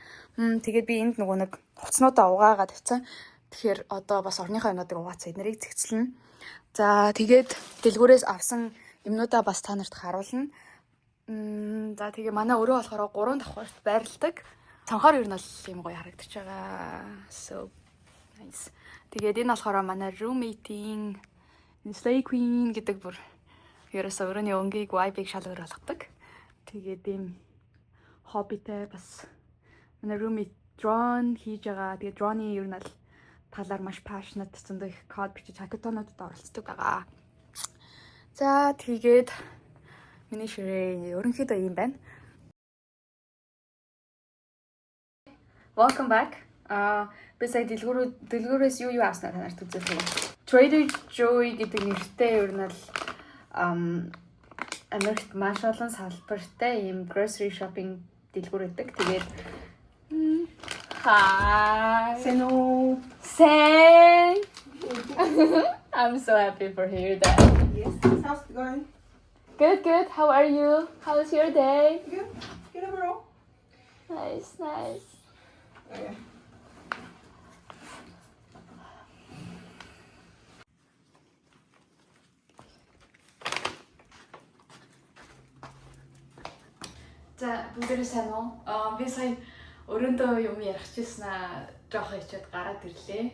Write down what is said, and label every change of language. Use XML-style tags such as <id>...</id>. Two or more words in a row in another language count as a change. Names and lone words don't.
<mn>Тэгээд би энд нөгөө нэг хувцснуудаа угаагаад тавьсан. Тэгэхээр одоо бас орныхоо юмнуудыг угаацсан эднэрийг зэгцлэнэ. За тэгээд дэлгүүрээс авсан юмнуудаа бас та нарт харуулна. За тэгээ манай өрөө болохоор 3 давхарт байрладаг. Цанхаар ер нь бол юм гоё харагдаж байгаа.</mn> <en>So nice.</en> <mn>Тэгээд энэ болохоор манай roommate-ийн Slay Queen гэдэг бүр ерөөсөө өрөөний өнгийг vibe-ийг шал өөр болгодог. Тэгээд ийм хоббитэй бас манай roommate drone хийж байгаа. Тэгээд drone-ийн ер нь бол талаар маш passionate зөндөө их код бичиж хакатонуудад оролцдог байгаа. За тэгээд миний ширээ ерөнхийдөө юм байна.</mn> <en>Welcome back.</en> <mn>Би сая дэлгүүрээс юу авснаа танарт үзүүлэх юм. Trader Joe гэдэг нэртэй ер нь л Америкт маш олон салбартай ийм</mn> <en>grocery shopping</en> <mn>дэлгүүр гэдэг. Тэгээд hi.</mn> <en>Say. I'm so happy for hear that. Yes, how's it going? Good, good. How are you? How's your day? Good. Good overall. Nice, nice. Okay.</en> <mn>За, бүгдээрээ сайн уу? Би сая өрөөндөө юм ярих гэсэн жоох ичээд гараад ирлээ.</mn>